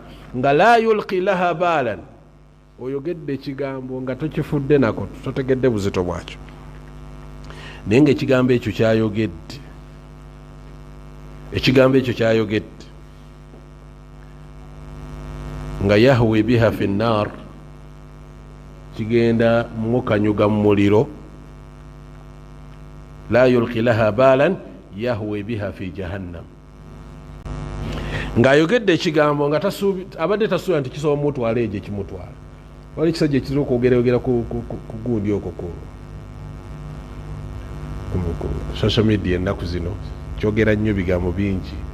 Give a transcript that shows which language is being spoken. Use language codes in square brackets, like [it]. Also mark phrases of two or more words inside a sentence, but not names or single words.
[lg] Nga [ar] لا يلقي لها بالا, [lg] oyogedde ekigambo nga tokifudde nako, totegedde buzito bwakyo, naye nga ekigambo ekyo kyayogedde, ekigambo ekyo kyayogedde nga [ar] يهوي بها في النار, [lg] kigenda mukanyuga mu muliro. [ar] لا يلقي لها بالا يهوي بها في جهنم, [lg] ng'ayogedde ekigambo nga abadde tasuubira nti kisobola mutwala egyo ekimutwala. Wali ekisajja ekizira okwogerayogera ku gundi okwo ku [en] social media [lg] ennaku zino, kyogera nnyo bigambo bingi.